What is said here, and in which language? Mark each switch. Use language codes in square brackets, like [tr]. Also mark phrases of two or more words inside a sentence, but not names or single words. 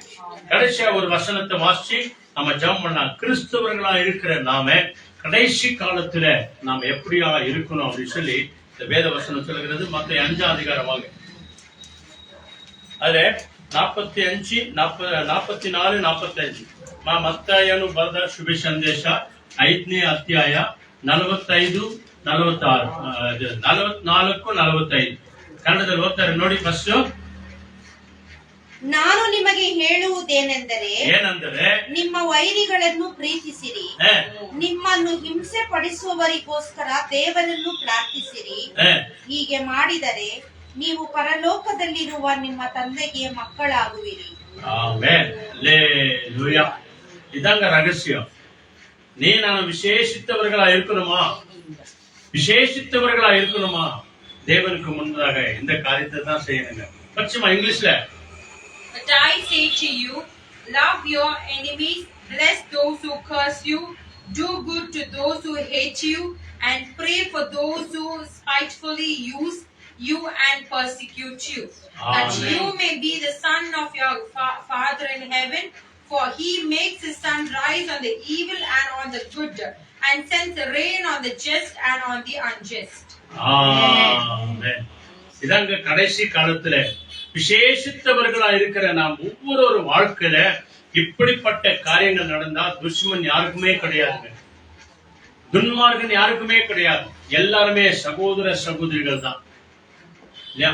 [ta] கடைசியா ஒரு வசனத்தை வாசிச்சு நம்ம ஜெபம் பண்ணா, கிறிஸ்தவர்களா இருக்கிற நாம கடைசி காலத்துல நாம் எப்படியா இருக்கணும் அப்படின்னு சொல்லி இந்த வேத வசனம் சொல்லுகிறது. மத்த 5ஆம் அதிகாரம் வாங்க. அதுல 45, 44, 45. [kn] ಮತ್ತಾಯನು ಬರೆದ ಶುಭ ಸಂದೇಶ 5ನೇ ಅಧ್ಯಾಯ 45, 46, 44, 45. ಕನ್ನಡದಲ್ಲಿ ಓದ್ತಾರೆ ನೋಡಿ ಫಸ್ಟ್. ನಾನು ನಿಮಗೆ ಹೇಳುವುದೇನೆಂದರೆ ಏನಂದರೆ ನಿಮ್ಮ ವೈರಿಗಳನ್ನು ಪ್ರೀತಿಸಿರಿ, ನಿಮ್ಮನ್ನು ಹಿಂಸೆ ಪಡಿಸುವವರಿಗೋಸ್ಕರ ದೇವರನ್ನು ಪ್ರಾರ್ಥಿಸಿರಿ. ಹೀಗೆ ಮಾಡಿದರೆ ನೀವು ಪರಲೋಕದಲ್ಲಿರುವ ನಿಮ್ಮ ತಂದೆಗೆ ಮಕ್ಕಳಾಗುವಿರಿ. [ta] ஆமென். அல்லேலூயா. இதாங்க ரகசியம். நான் விசேஷித்தவர்களா இருக்கணுமா, விசேஷித்தவர்களா இருக்கணுமா, தேவனுக்கு முன்னதாக இந்த காரியத்தை தான் செய்யணுங்க. பச்சமா இங்கிலீஷ்ல. [en] But I say to you, love your enemies, bless those who curse you, do good to those who hate you, and pray for those who spitefully use you and persecute you, that Amen. you may be the son of your Father in heaven, for he makes his sun rise on the evil and on the good, and sends the rain on the just and on the unjust. [ta] ஆமென். இதாங்க கடைசி காலத்துல விசேஷித்தவர்களா இருக்கிற நாம் ஒவ்வொரு வாழ்க்கையில இப்படிப்பட்ட காரியங்கள் நடந்தா துஷ்மன் யாருக்குமே கிடையாதுங்க, துன்மார்கன் யாருக்குமே கிடையாது. எல்லாருமே சகோதர சகோதரிகள் தான் இல்லையா?